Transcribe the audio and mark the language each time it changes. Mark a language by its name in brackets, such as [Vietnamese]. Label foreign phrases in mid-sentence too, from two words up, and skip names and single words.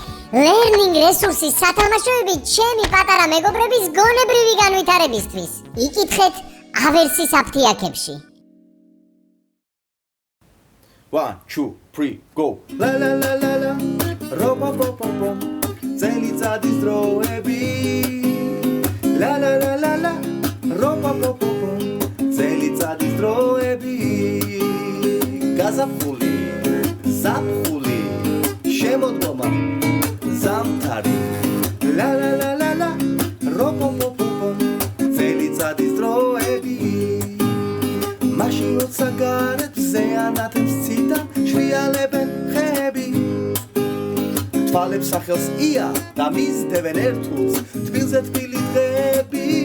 [English] learning resources [Georgian] სათამაშოები ჩემი პატარა მეგობრების გონებრივი განვითარებისთვის. იკითხეთ ავერსის აფთიაქებში. [English] 1, 2, 3, go. La la la la la. Ropa pom pom pom. [Georgian] Წელიწადის დროები. La la la la la. Ropa pom pom pom. წელიწადის დროები. გაზაფხული, ზაფხული, შემოდგომა, ზამთარი. La la la la la. Ropa pom pom pom. წელიწადის დროები. მაშინ როცა გარეთზე ანათებს ციდან შრიალებენ ხეები თვალებს სახელს ია და მისდევენ ერთულს თბილზე თბილი დღეები